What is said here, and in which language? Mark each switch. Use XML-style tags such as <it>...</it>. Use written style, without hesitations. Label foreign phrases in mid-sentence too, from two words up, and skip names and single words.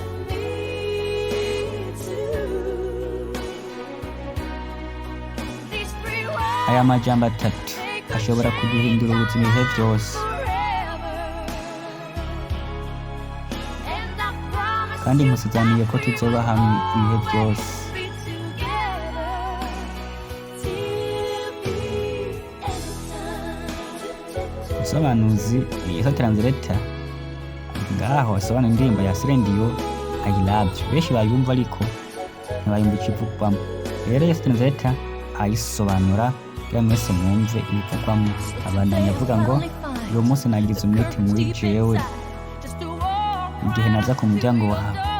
<rn>aya majambo atatu ashobora kuduhindura ubuzima ibihe byose kandi nkusizaniye ko tuzoba hamwe ibihe byose usobanuzi Yesa translator ngaho asobanura indirimbo ya Celine Dion I love you benshi bayumva ariko ntibayumva ikivugwamo rero Yesa translator ayisobanura kugira mwese mwumve ibivugwamo abandanya avuga ngo uyu munsi nagize umwete muri jewe igihe naza ku muryango wawe</rn>